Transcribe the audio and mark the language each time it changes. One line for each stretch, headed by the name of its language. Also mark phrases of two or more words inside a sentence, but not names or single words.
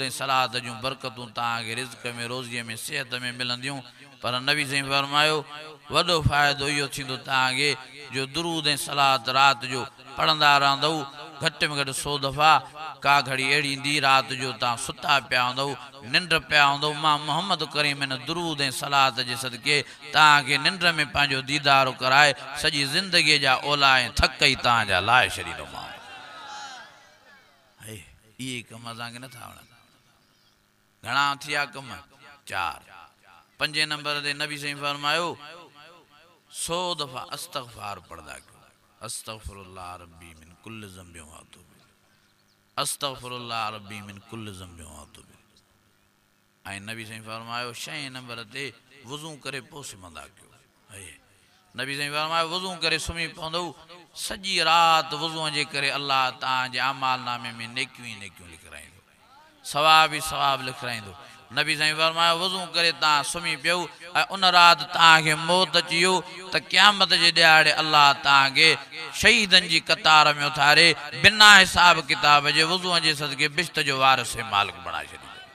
Sindhi: ऐं सलात जूं बरकतूं तव्हांखे रिज़्क़ में रोज़ीअ में सिहत में मिलंदियूं पर नबी साईं फरमायो वॾो फ़ाइदो इहो थींदो तव्हांखे जो दुरूद ऐं सलात राति जो पढ़ंदा रहंदव घटि में घटि 100 दफ़ा का घड़ी अहिड़ी ईंदी राति जो तव्हां सुता पिया हूंदव निंड पिया हूंदव मां मोहम्मद करीम हिन दुरूद ऐं सलात जे सदके तव्हांखे निंड में पंहिंजो दीदारो कराए सॼी ज़िंदगीअ जा ओला ऐं थक ई तव्हांजा लाहे छॾींदोमांव इहे कम असांखे नथा वणनि घणा थिया कम 4 5 नंबर ते नबी साईं फरमायो 100 दफ़ा अस्तग़फ़ार पढ़दा कयो
Arabic: أستغفر الله ربي من كل ذنب وأتوب أستغفر الله ربي من كل ذنب وأتوب
Sindhi: ऐं नबी साईं फरमायो 6 नंबर ते वज़ू करे पोइ सुम्हंदा कयो नबी साईं फरमायो वज़ू करे सुम्ही पवंदव सॼी राति वज़ूअ जे करे अल्लाह तव्हांजे अमाल नामे में नेकियूं ई नेकियूं लिखाईंदो सवाब ई सवाब लिखाईंदो नबी साईं फरमायो वज़ू करे तव्हां सुम्ही पियो ऐं उन राति तव्हांखे मौत अची वियो त क़यामत जे ॾियारे अल्लाह तव्हांखे शहीदनि जी कतार में उथारे बिना हिसाब किताब जे वज़ूअ जे सदके बिश्त जो वारिस मालिक बणाए छॾींदो